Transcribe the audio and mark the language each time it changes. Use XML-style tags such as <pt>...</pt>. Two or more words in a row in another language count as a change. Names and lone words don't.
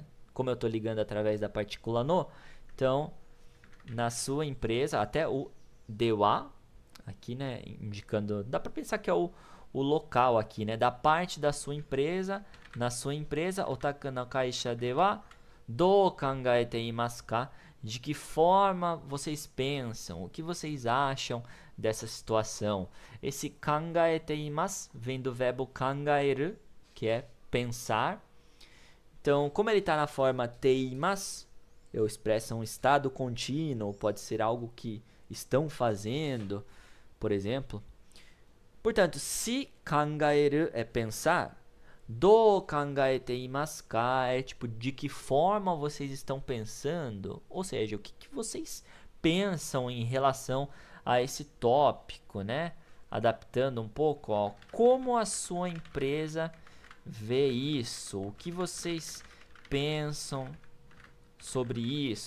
<pt>Como eu estou ligando através da partícula no. Então, na sua empresa, até o dewa, aqui, né, indicando, dá para pensar que é o local aqui, né, da parte da sua empresa, na sua empresa,</pt> <ja>お宅の会社ではどう考えていますか?</ja> <pt>De que forma vocês pensam, o que vocês acham dessa situação? Esse</pt> <ja>考えています</ja> <pt>vem do verbo kangaeru, que é pensar. Então, como ele está na forma teimasu, eu expresso um estado contínuo, pode ser algo que estão fazendo, por exemplo. Portanto, se kangaeru é pensar,</pt> <ja>どう考えていますか</ja> <pt>é tipo de que forma vocês estão pensando, ou seja, o que vocês pensam em relação a esse tópico, né? Adaptando um pouco, ó, como a sua empresa vê isso, o que vocês pensam sobre isso.</pt>